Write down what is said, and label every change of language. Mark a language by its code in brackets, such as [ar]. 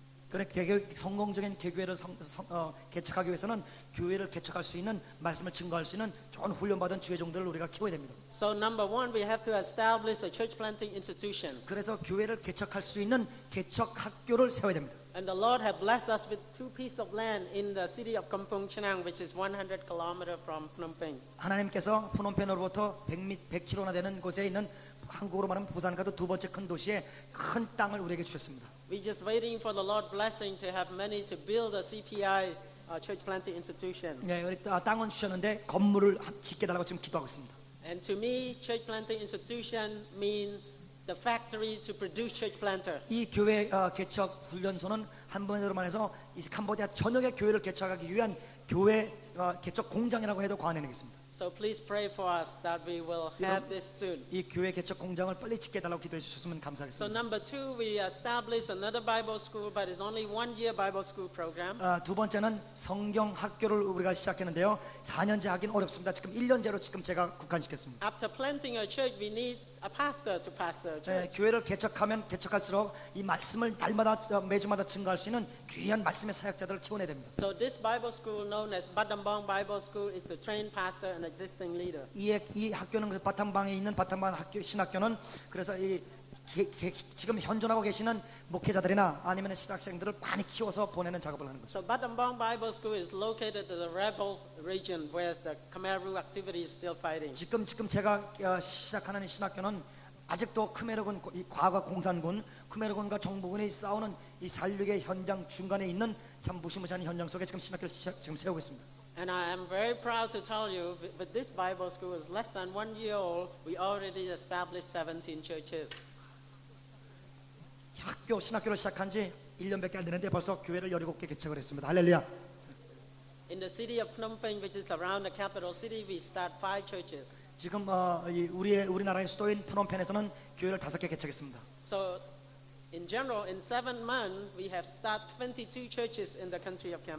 [ko] 그래 성공적인 개교회를 개척하기 위해서는 교회를 개척할 수 있는 말씀을 증거할 수 있는 좋은 훈련받은 주회종들을 우리가 키워야 됩니다. [en] So number one, we have to establish a church planting institution. [ko] 그래서 교회를 개척할 수 있는 개척 학교를 세워야 됩니다. [en] And the Lord have blessed us with 2 pieces of land in the city of Kampong Chenang, which is 100 kilometers from Phnom Penh. [ko] 하나님께서 푸놈펜으로부터 100km나 되는 곳에 있는 한국으로 말하면 부산과도 두 번째 큰 도시에 큰 땅을 우리에게 주셨습니다. [en] We're just waiting for the Lord blessing to have money to build a CPI church planting institution. [ko] 네, 우리 땅은 주셨는데 건물을 짓게 달라고 지금 기도하고 있습니다. [en] And to me, church planting institution means the factory to produce church planter. [ko] 이 교회 개척 훈련소는 한번으로 말해서 이 캄보디아 전역의 교회를 개척하기 위한 교회 개척 공장이라고 해도 과언이 아니겠습니다. [en] So please pray for us that we will have this soon. [ko] 이 교회 개척 공장을 빨리 짓게 해달라고 기도해 주셨으면 [en] So [ko] 감사하겠습니다. [en] number 2, we established another Bible school, but it's only 1-year Bible school program. [ko] 두 번째는 성경 학교를 우리가 시작했는데요. 4년제 하긴 어렵습니다. 지금 1년제로 지금 제가 국한시켰습니다. [en] After planting a church, we need a pastor to pastor a church. [ko] 교회를 개척하면 개척할수록 이 말씀을 날마다 매주마다 증거할 수 있는 귀한 말씀의 사역자들을 키워내야 됩니다. [en] So this Bible school known as Battambang Bible School is to train pastor and existing leader. [ko] 이 학교는 그래서 바탕방에 있는 바탕방 학교 신학교는 그래서 지금 현존하고 계시는 목회자들이나 아니면 신학생들을 많이 키워서 보내는 작업을 하는 거죠. [en] So Battambang Bible School is located in the rebel region where the Khmer Rouge activity is still fighting. [ko] 지금 제가 시작하는 이 신학교는 아직도 크메르군 이 과거 공산군 크메르군과 정부군이 싸우는 이 살육의 현장 중간에 있는 참 무시무시한 현장 속에 지금 신학교를 지금 세우고 있습니다. [en] And I am very proud to tell you, but this Bible school is less than 1 year old. We already established 17 churches. [ko] 신학교를 시작한 지 1년밖에 안 되는데 벌써 교회를 17개 개척을 했습니다. 할렐루야. [en] In the city of Phnom Penh, which is around the capital city, we start 5 churches. [ko] 지금 우리나라의 수도인 프놈펜에서는 교회를 5개 개척했습니다. [en] So, in general, in 7 months, we have started 22 churches in the country of Cambodia.